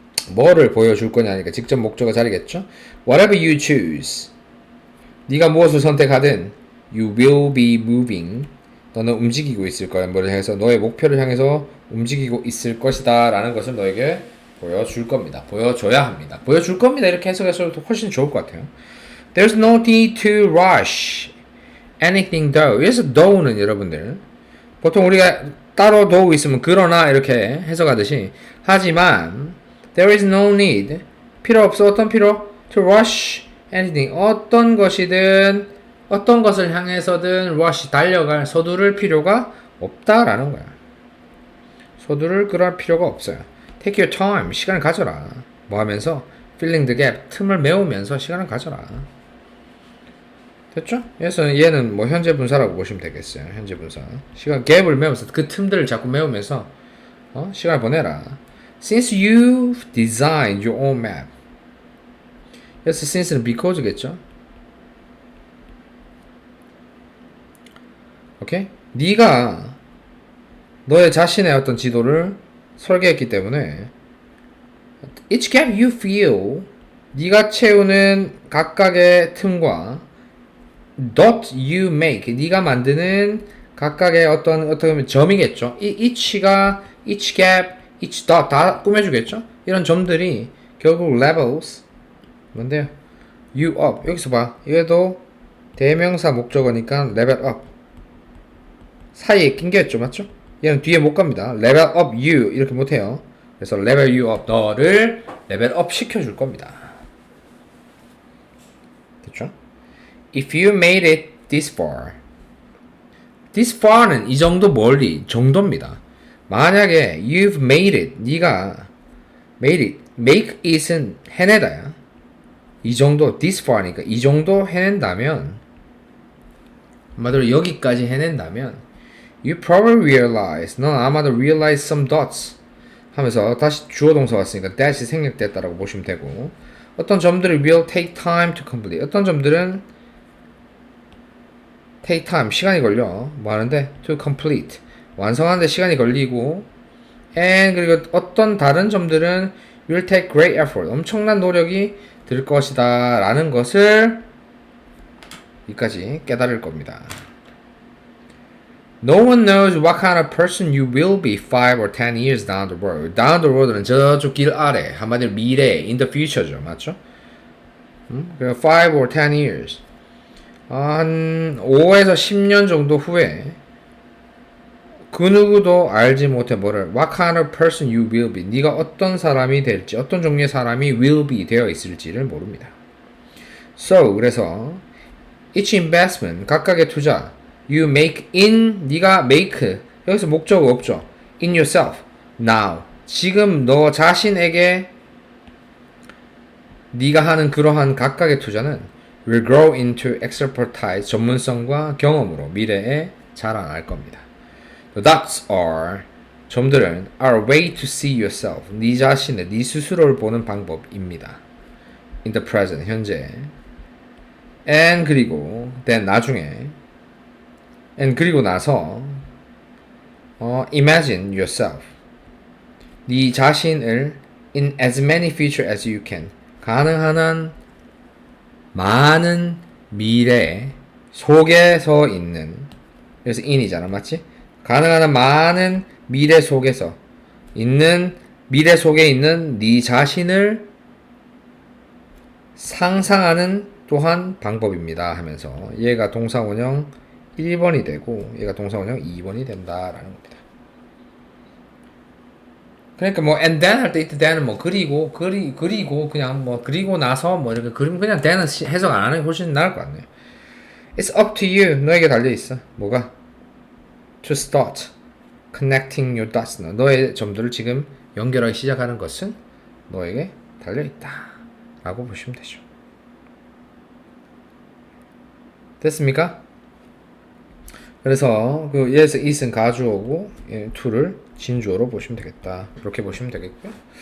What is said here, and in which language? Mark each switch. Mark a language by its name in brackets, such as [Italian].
[Korean] 뭐를 보여줄 거냐니까 직접 목적어 자리겠죠. [English] whatever you choose [Korean] 네가 무엇을 선택하든 [English] you will be moving [Korean] 너는 움직이고 있을 거야. 뭐를 해서 너의 목표를 향해서 움직이고 있을 것이다 라는 것을 너에게 보여줄 겁니다. 보여줘야 합니다. 보여줄 겁니다. 이렇게 해석해서도 훨씬 좋을 것 같아요. [English] There's no need to rush anything though. [Korean] 여기서 though는 여러분들 보통 우리가 따로 though 있으면 그러나 이렇게 해석하듯이 하지만 there is no need 필요 없어. 어떤 필요? [English] to rush anything. [Korean] 어떤 것이든 어떤 것을 향해서든 rush 달려갈 서두를 필요가 없다라는 거야. 서두를 그럴 필요가 없어요. [English] Take your time. [Korean] 시간을 가져라. 뭐 하면서? [English] Filling the gap. [Korean] 틈을 메우면서 시간을 가져라. 됐죠? 그래서 얘는 뭐 현재 분사라고 보시면 되겠어요. 현재 분사. 시간 갭을 메우면서 그 틈들을 자꾸 메우면서 시간을 보내라. [English] Since you've designed your own map. [Korean] 그래서 since는 because겠죠? 오케이? 네가 너의 자신의 어떤 지도를 설계했기 때문에 [English] each gap you fill [Korean] 네가 채우는 각각의 틈과 [English] dot you make [Korean] 네가 만드는 각각의 어떤 점이겠죠. each가 each gap, each dot 다 꾸며주겠죠. 이런 점들이 결국 levels 뭔데요? [English] you up [Korean] 여기서 봐. 이것도 대명사 목적어니까 level up 사이에 낀게있죠, 맞죠? 얘는 뒤에 못 갑니다. level up you 이렇게 못해요. 그래서 level you up 너를 레벨 업 시켜줄 겁니다. 됐죠? [English] If you made it this far. [Korean] this far는 이 정도 멀리 정도입니다. 만약에 you've made it 네가 made it make it은 해내다야. 이 정도 this far니까 이 정도 해낸다면 한마디로 여기까지 해낸다면 [English] you probably realize [Korean] 넌 아마도 realize some dots 하면서 다시 주어 동사 왔으니까 that이 생략됐다라고 보시면 되고 어떤 점들이 [English] will take time to complete [Korean] 어떤 점들은 take time 시간이 걸려 뭐 하는데 to complete 완성하는데 시간이 걸리고 and 그리고 어떤 다른 점들은 [English] will take great effort [Korean] 엄청난 노력이 들 것이다 라는 것을 여기까지 깨달을 겁니다. [English] No one knows what kind of person you will be 5 or 10 years down the road. [Korean] Down the road는 저쪽 길 아래, 한마디로 미래, in the future죠, 맞죠? 5 or 10 years. 한 5에서 10년 정도 후에 그 누구도 알지 못해 뭐를 [English] What kind of person you will be. [Korean] 네가 어떤 사람이 될지, 어떤 종류의 사람이 will be 되어 있을지를 모릅니다. So, 그래서 [English] each investment, [Korean] 각각의 투자 You make in 네가 make 여기서 목적어 없죠. [English] In yourself now [Korean] 지금 너 자신에게 네가 하는 그러한 각각의 투자는 [English] will grow into expertise [Korean] 전문성과 경험으로 미래에 자라날 겁니다. [English] The dots are 점들은 are a way to see yourself 네 자신의 네 스스로를 보는 방법입니다. [Korean] In the present 현재 and 그리고 then 나중에 and 그리고 나서 imagine yourself 네 자신을 [English] in as many future as you can [Korean] 가능한 한 많은 미래 속에서 있는 그래서 in이잖아 맞지? 가능한 한 많은 미래 속에서 있는 미래 속에 있는 네 자신을 상상하는 또한 방법입니다 하면서 얘가 동사원형 1번이 되고 얘가 동사원형 2번이 된다라는 겁니다. 그러니까 뭐 and then 할 때 이때 then은 뭐 그리고 그냥 뭐 그리고 나서 뭐 이렇게 그리면 그냥 then은 해석 안 하는 게 훨씬 나을 것 같네요. [English] It's up to you. [Korean] 너에게 달려 있어. 뭐가? [English] To start connecting your dots. [Korean] 너의 점들을 지금 연결하기 시작하는 것은 너에게 달려 있다라고 보시면 되죠. 됐습니까? 그래서 그 예에서 it은 가주어고 to를 진주어로 보시면 되겠다. 이렇게 보시면 되겠고요.